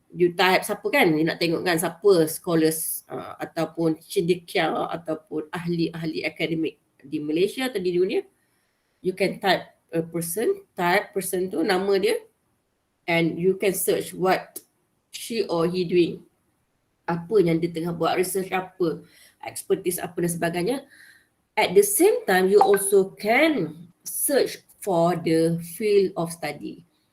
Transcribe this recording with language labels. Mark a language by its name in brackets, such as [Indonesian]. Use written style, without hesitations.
[English] You type [Malay] siapa kan, [English] you [Malay] nak tengok kan siapa scholars ataupun cendekia ataupun ahli-ahli akademik di Malaysia atau di dunia. [English] You can type a person, person [Malay] tu nama dia, [English] and you can search what she or he doing. [Malay] Apa yang dia tengah buat, research apa, expertise apa dan sebagainya. [English] At the same time, you also can search for the field of study.